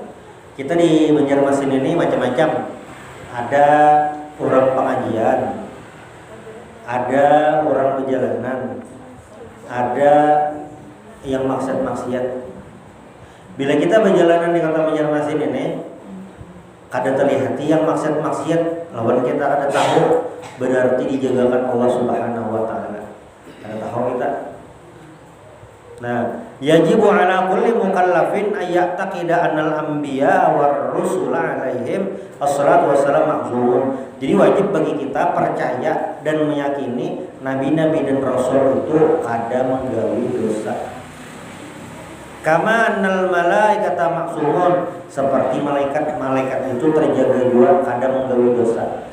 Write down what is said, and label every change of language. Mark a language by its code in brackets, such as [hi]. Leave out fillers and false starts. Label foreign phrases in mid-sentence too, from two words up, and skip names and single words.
[bjn] Kita di Banjarmasin ini macam-macam. Ada orang pengajian, ada orang perjalanan, ada yang maksiat-maksiat. Bila kita berjalanan di kota Banjarmasin ini, kada terlihat yang maksiat-maksiat, lawan kita kada tahu, berarti dijagakan Allah [ar] سبحانه وتعالى. [bjn] Kada tahu kita. Nah, [ar] يجب على كل مكلف أن يعتقد أن الأنبياء والرسل عليهم الصلاة والسلام معصومون. [bjn] Jadi wajib bagi kita percaya dan meyakini nabi-nabi dan rasul itu kada menggawi dosa. [ar] كما أن الملائكة معصومون, [bjn] seperti malaikat itu terjaga juga kada menggawi dosa.